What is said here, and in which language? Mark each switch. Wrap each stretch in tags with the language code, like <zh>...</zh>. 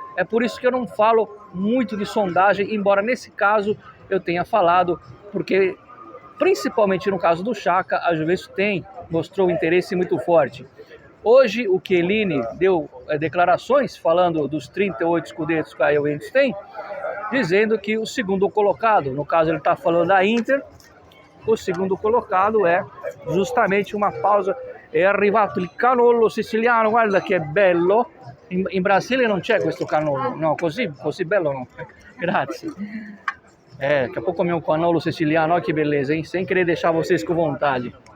<pt>É por isso que eu não falo muito de sondagem, embora nesse caso eu tenha falado, porque principalmente no caso do Xhaka, a Juventus mostrou um interesse muito forte. Hoje o Chiellini deu declarações falando dos 38 scudettos que a Juventus tem, dizendo que o segundo colocado, no caso ele está falando da Inter, o segundo colocado é justamente uma pausa.</pt> <it>È arrivato il cannolo siciliano, guarda che bello. In Brasile non c'è questo cannolo, no, così bello no. Grazie.</it> <pt>Daqui a pouco comer um cannolo siciliano, olha que beleza, hein? Sem querer deixar vocês com vontade.</pt>